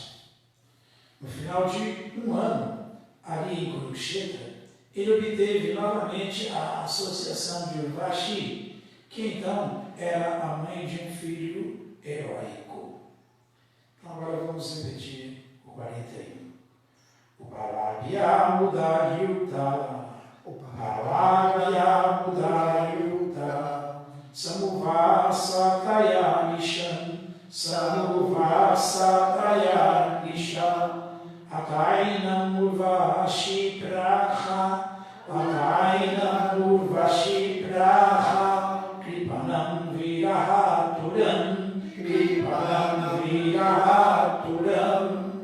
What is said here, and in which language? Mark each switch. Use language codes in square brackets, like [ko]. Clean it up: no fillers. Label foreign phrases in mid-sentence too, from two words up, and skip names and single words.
[pt] No final de um ano, ali em Kurukshetra, ele obteve novamente a associação de Urvashi, que então era a mãe de um filho heróico. Então agora vamos repetir o 41. [sa] उपलभ्य मुदायुत, उपलभ्य मुदायुत, समुवासतया निशाम्, समुवासतया निशाम्, अथैनम् उर्वशी प्राह, अथैनम् उर्वशी प्राह, कृपणम् विरहातुरम्, कृपणम् विरहातुरम्.